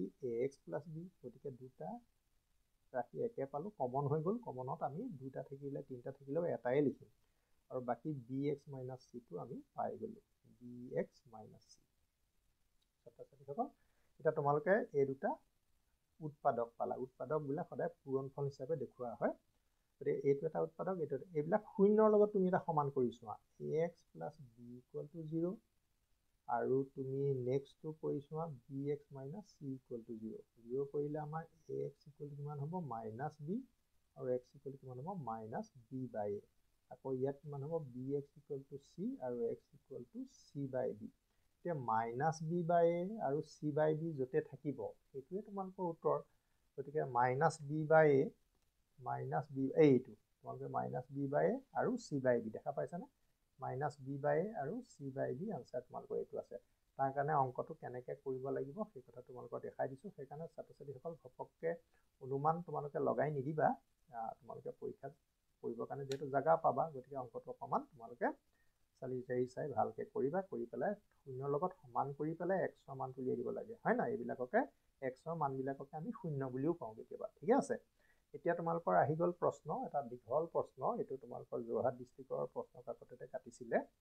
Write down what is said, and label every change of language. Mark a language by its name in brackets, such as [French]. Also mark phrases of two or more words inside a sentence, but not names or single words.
[Assamese] b গতিকে দুটা ৰাশি একে পালোঁ কমন হৈ গ'ল কমনত আমি দুটা থাকিলে তিনিটা থাকিলেও এটাই লিখিম আৰু বাকী [English] bx minus c [Assamese] টো আমি পাই গ'লোঁ [English] bx minus c [Assamese] ছাত্ৰ ছাত্ৰীসকল এতিয়া তোমালোকে এই দুটা উৎপাদক পালা উৎপাদকবিলাক সদায় পূৰণফল হিচাপে দেখুওৱা হয় গতিকে এইটো এটা উৎপাদক এইটো এইবিলাক শূন্যৰ লগত তুমি এটা সমান কৰি চোৱা [English] ax plus b equal to 0 [Assamese] আৰু তুমি নেক্সটটো কৰি চোৱা [English] bx minus c equal to 0 [Assamese] কৰিলে আমাৰ [English] ax equal to [Assamese] কিমান হ'ব [English] minus b [Assamese] আৰু [English] x equal to [Assamese] কিমান হ'ব [English] minus b by a [Assamese] আকৌ ইয়াত কিমান হ'ব [English] bx equal to c আৰু x equal to c by b এতিয়া minus b by a আৰু c by b [Assamese] য'তে থাকিব সেইটোৱে তোমালোকৰ উত্তৰ গতিকে [English] minus b by a minus b [Assamese] এইটো তোমালোকে [English] minus b by a [Assamese] আৰু [English] c by b [Assamese] দেখা পাইছানে [English] minus b by a [Assamese] আৰু [English] c by b [Assamese] আনসাৰ তোমালোকৰ এইটো আছে তাৰ কাৰণে অংকটো কেনেকৈ কৰিব লাগিব সেই কথা তোমালোকক দেখাই দিছোঁ সেইকাৰণে ছাত্ৰ ছাত্ৰীসকল ঘপককৈ অনুমান তোমালোকে লগাই নিদিবা তোমালোকে পৰীক্ষাত কৰিবৰ কাৰণে যিহেতু জাগা পাবা গতিকে অংকটো অকণমান তোমালোকে চাই ভালকৈ কৰিবা কৰি পেলাই শূন্যৰ লগত সমান কৰি পেলাই xৰ মান উলিয়াই দিব লাগে হয় না এইবিলাককে xৰ মানবিলাককে আমি শূন্য বুলিও কওঁ কেতিয়াবা ঠিক আছে এতিয়া তোমালোকৰ আহি গ'ল প্ৰশ্ন, এটা দীঘল প্ৰশ্ন, এইটো তোমালোকৰ যোৰহাট ডিষ্ট্ৰিক্টৰ প্ৰশ্ন কাকততে কাটিছিলে।